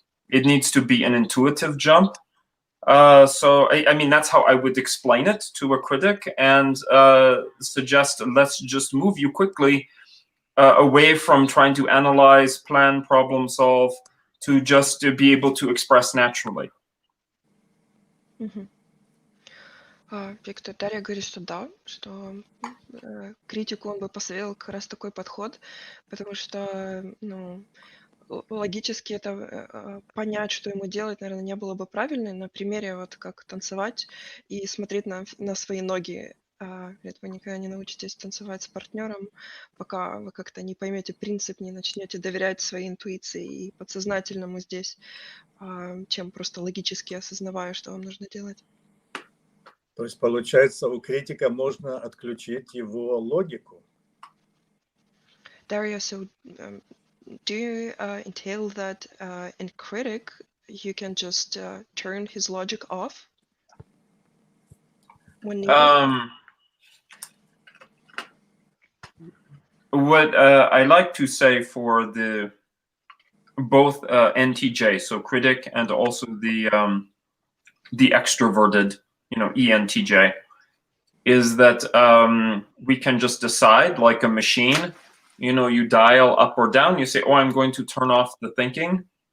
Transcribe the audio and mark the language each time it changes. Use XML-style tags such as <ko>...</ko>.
<en>It needs to be an intuitive jump. So I mean, that's how I would explain it to a critic and suggest, let's just move you quickly away from trying to analyze, plan, problem solve, to just to be able to express naturally. Mm-hmm.</en> <ru>Виктор, Дарья говорит, что да, что критику он бы посоветовал как раз такой подход, потому что, логически это понять, что ему делать, наверное, не было бы правильно. На примере вот как танцевать и смотреть на свои ноги. Вы никогда не научитесь танцевать с партнером, пока вы как-то не поймете принцип, не начнете доверять своей интуиции и подсознательному здесь, чем просто логически осознавая, что вам нужно делать. То есть, получается, у критика можно отключить его логику?</ru> <en>Dario, so do you entail that in critic you can just turn his logic off when needed? What I like to say for both NTJ, so critic, and also the extroverted, ENTJ, is that we can just decide, like a machine, you dial up or down, you say, oh, I'm going to turn off the thinking.</en>